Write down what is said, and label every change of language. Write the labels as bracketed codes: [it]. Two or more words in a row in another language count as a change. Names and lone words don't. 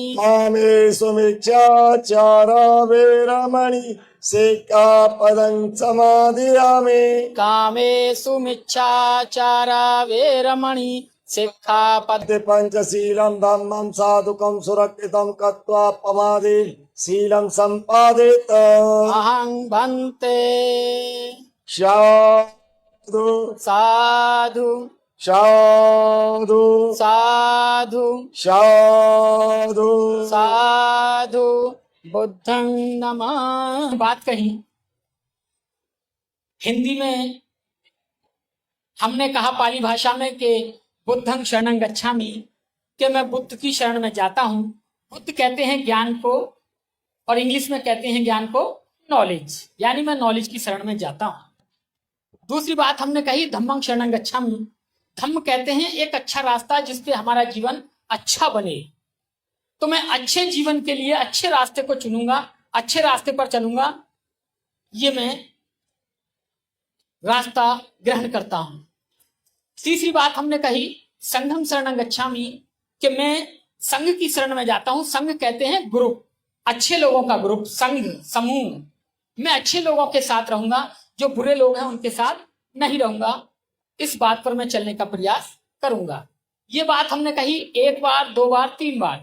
[pi] कामेषु मिथ्याचारा वेरमणि सिक्खापदं समादियामि कामेषु मिच्छाचारा वेरमणि सिक्खापद पंचशीलं धम्मं साधुकं सुरक्षितं कृत्वा पमादि शीलं सम्पादित अहं भन्ते साधु साधु साधु साधु साधु साधु बुद्धं नमः। [hi] बात कही हिंदी में हमने कहा पाली भाषा में कि [pi] बुद्धं शरणं गच्छामि, [hi] कि मैं बुद्ध की शरण में जाता हूं। बुद्ध कहते हैं ज्ञान को, और इंग्लिश में कहते हैं ज्ञान को नॉलेज, यानी मैं नॉलेज की शरण में जाता हूं। दूसरी बात हमने कही [pi] धम्मं शरणं गच्छामि। [hi] धम्म कहते हैं एक अच्छा रास्ता जिसपे हमारा जीवन अच्छा बने। तो मैं अच्छे जीवन के लिए अच्छे रास्ते को चुनूंगा, अच्छे रास्ते पर चलूंगा, ये मैं रास्ता ग्रहण करता हूं। तीसरी बात हमने कही [pi] संघम शरणं गच्छामि, [hi] कि मैं संघ की शरण में जाता हूं। संघ कहते हैं ग्रुप, अच्छे लोगों का ग्रुप, संघ, समूह। मैं अच्छे लोगों के साथ रहूंगा, जो बुरे लोग हैं उनके साथ नहीं रहूंगा। इस बात पर मैं चलने का प्रयास करूंगा। ये बात हमने कही एक बार, दो बार, तीन बार।